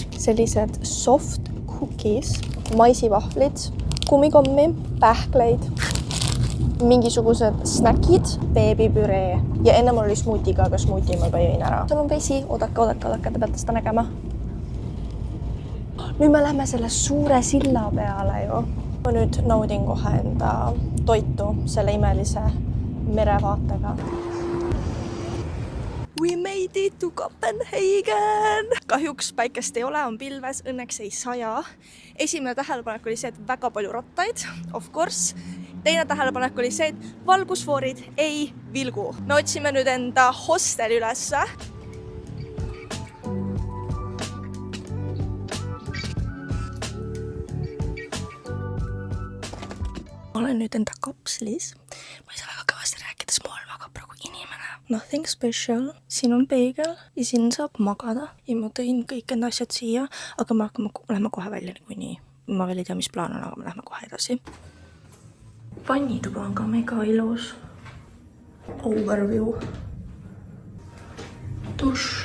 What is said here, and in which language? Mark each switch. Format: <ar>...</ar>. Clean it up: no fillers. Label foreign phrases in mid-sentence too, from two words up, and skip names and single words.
<et>Sellised</et> <en>soft cookies,</en> <et>maisivahvlid, kummikommi, pähkleid, mingisugused snackid, beebipüree ja enne mul oli smuutiga, aga smuuti ma juba jõin ära. Seal on vesi, oodake, te peate seda nägema. Nüüd me lähme selle suure silla peale ju. Ma nüüd naudin kohe enda toitu selle imelise merevaatega.</et> <en>We made it to Copenhagen!</en> <et>Kahjuks päikest ei ole, on pilves, õnneks ei saja. Esimene tähelepanek oli see, et väga palju rattaid,</et> <en>of course.</en> <et>Teine tähelepanek oli see, et valgusfoorid ei vilgu. Me otsime nüüd enda hosteli ülesse. Ma olen nüüd enda kapslis. Ma ei saa väga kõvasti rääkida, sest ma olen väga praegu inimene.</et> <en>Nothing special.</en> <et>Siin on peegel ja siin saab magada. Ja ma tõin kõik enda asjad siia, aga me lähme kohe välja niikuinii. Ma veel ei tea, mis plaan on, aga me lähme kohe edasi. Vannituba on ka mega ilus. Overview. Duš.</et>